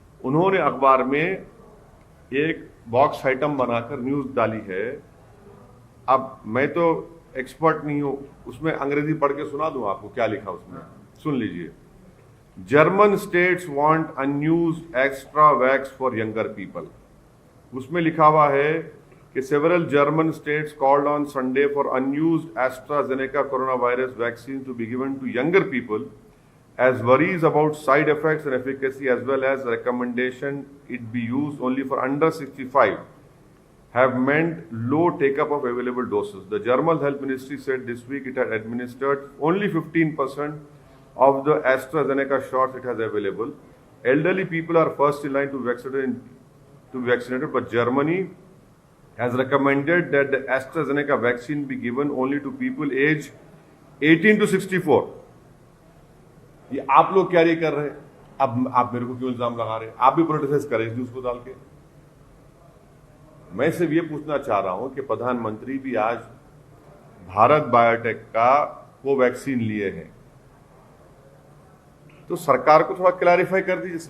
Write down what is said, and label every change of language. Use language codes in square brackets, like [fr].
[hi] उन्होंने अखबार में एक बॉक्स आइटम बनाकर न्यूज़ डाली है। अब मैं तो एक्सपर्ट नहीं हूं, उसमें अंग्रेजी पढ़ के सुना दूं आपको क्या लिखा उसमें, सुन लीजिए। [en] German states want unused extra vax for younger people. उसमें लिखा हुआ है कि several German states called on Sunday for unused AstraZeneca corona virus vaccine to be given to younger people as worries about side effects and efficacy as well as recommendation it be used only for under 65 have meant low take-up of available doses. The German Health Ministry said this week it had administered only 15% of the AstraZeneca shots it has available. Elderly people are first in line to be vaccinated, but Germany has recommended that the AstraZeneca vaccine be given only to people aged 18 to 64. [hi] ये आप लोग carry कर रहे हैं, अब आप मेरे को क्यों इल्जाम लगा रहे हैं? आप भी प्रोटेस्ट करें इस न्यूज को डाल के। मैं सिर्फ ये पूछना चाह रहा हूं कि प्रधानमंत्री भी आज भारत बायोटेक का कोवैक्सीन लिए हैं, तो सरकार को थोड़ा क्लैरिफाई कर दीजिए।